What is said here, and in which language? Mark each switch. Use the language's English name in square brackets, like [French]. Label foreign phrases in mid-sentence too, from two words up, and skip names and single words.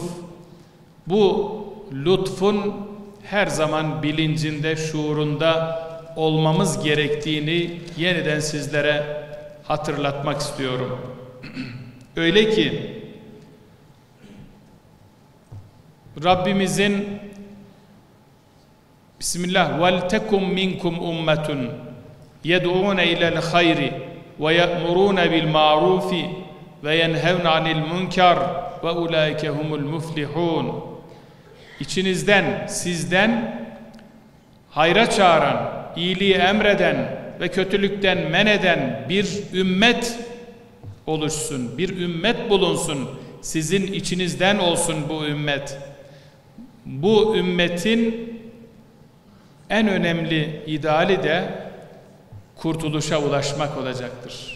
[Turkish] Bu lütfun her zaman bilincinde, şuurunda olmamız gerektiğini yeniden sizlere hatırlatmak istiyorum. Öyle ki Rabbimizin [Arabic] Bismillah وَلْتَكُمْ مِنْكُمْ اُمَّةٌ يَدْعُونَ اِلَى الْخَيْرِ وَيَأْمُرُونَ بِالْمَعْرُوفِ وَيَنْهَوْنَ عَنِ الْمُنْكَرِ وَاُولَٰئِكَ هُمُ الْمُفْلِحُونَ. [Turkish] İçinizden, sizden hayra çağıran, iyiliği emreden ve kötülükten men eden bir ümmet oluşsun, bir ümmet bulunsun. Sizin içinizden olsun bu ümmet. Bu ümmetin en önemli ideali de kurtuluşa ulaşmak olacaktır.